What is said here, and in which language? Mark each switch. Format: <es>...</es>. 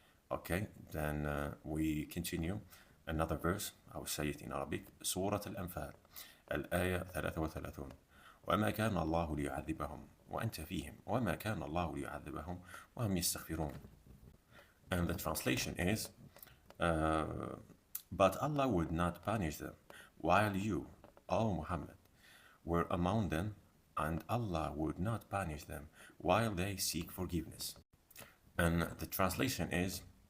<en>Okay, then we continue. Another verse, I will say it in Arabic.</en> <ar>سورة الأنفال الآية 33. وما كان الله ليعذبهم وأنت فيهم وما كان الله ليعذبهم وهم يستغفرون.</ar> <en>And the translation is, but Allah would not punish them while you, O Muhammad, were among them, and Allah would not punish them while they seek forgiveness. And the translation is,</en>